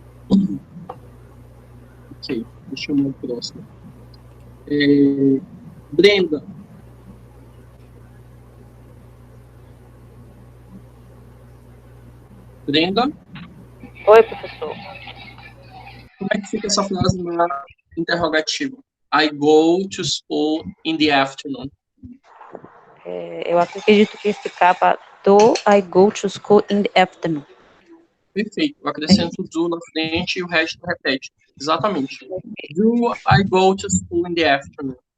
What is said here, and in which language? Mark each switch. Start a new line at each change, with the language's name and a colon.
Portuguese: Ok, deixa eu chamar o próximo. Brenda. Brenda, Oi, professor. como é que fica essa frase na interrogativa?
English: I go to school in the afternoon.
Portuguese: Eu acredito que esse capa
English: do I go to school in the afternoon.
Portuguese: Perfeito. Eu acrescento do na frente e o resto repete. Exatamente.
English: Do I go to school in the afternoon?